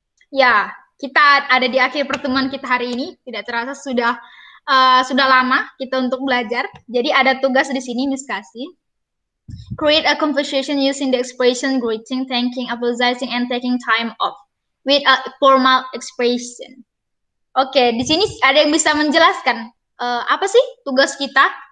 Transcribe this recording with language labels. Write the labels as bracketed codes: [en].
[id] Ya, kita ada di akhir pertemuan kita hari ini. Tidak terasa sudah lama kita untuk belajar. Jadi ada tugas di sini, Miss kasih. [en] Create a conversation using the expression greeting, thanking, apologizing, and taking time off with a formal expression. [id] Oke, di sini ada yang bisa menjelaskan apa sih tugas kita?